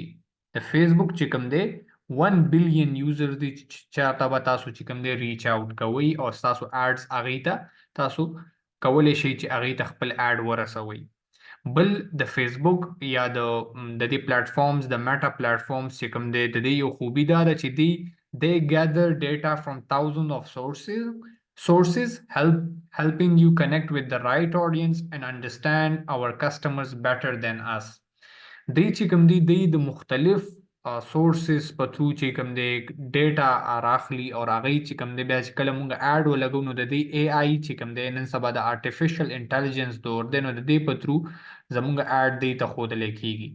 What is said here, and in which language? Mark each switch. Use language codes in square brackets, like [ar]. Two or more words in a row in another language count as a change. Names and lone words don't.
[ps] د فیسبوک چې کوم دی 1 [en] billion users [ps] دي چې چاته به تاسو چې کوم دی [en] reach out [ps] کوئ او تاسو ایډز هغې ته تاسو کولی شئ چې هغې ته خپل ایډ ورسوئ. بل د فیسبوک یا د دې پلیټفارمز د میټا پلیټفارمز چې کوم دی د دې یو خوبي دا ده چې [en] they gather data from thousands of sources helping you connect with the right audience and understand our customers better than us. [ps] دی چې کوم دی د مختلف سورسز په تھرو چې کوم دی ډیټا راخلي او هغې چې کوم دی بیا چې کله مونږ ایډ ولګو نو د دې اے آی چې کوم دی نن سبا د [en] artificial intelligence [ps] دور دی نو د دې په تھرو زمونږ ایډ دې ته ښودلی کیږي.